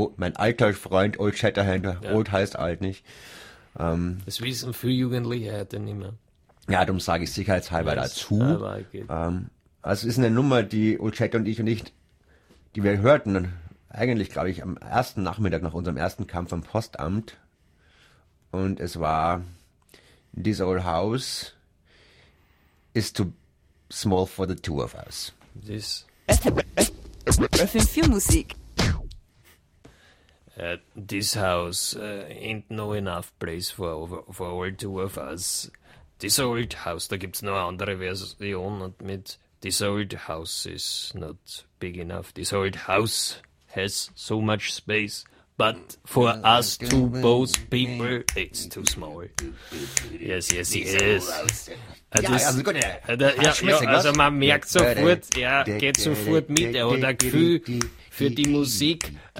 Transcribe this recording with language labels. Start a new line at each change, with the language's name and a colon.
German: Oh, mein alter Freund Old Shatterhand, ja. Old heißt alt nicht. Das wissen viele Jugendliche heute nicht mehr. Ja, darum sage ich sicherheitshalber dazu. Also ist eine Nummer, die Old Shatterhand die wir hörten, eigentlich glaube ich am ersten Nachmittag nach unserem ersten Kampf am Postamt. Und es war
English: This Old House is too small for the two of us. This
German: FM4 Musik.
English: This house ain't no enough place for all two of us.
German: This old house, da gibt's noch eine andere Version und mit
English: this old house is not big enough. This old house has so much space, but for us two both people, it's too small. Yes, yes, yes.
German: Also man merkt sofort, er geht sofort mit, er hat ein Gefühl für die Musik.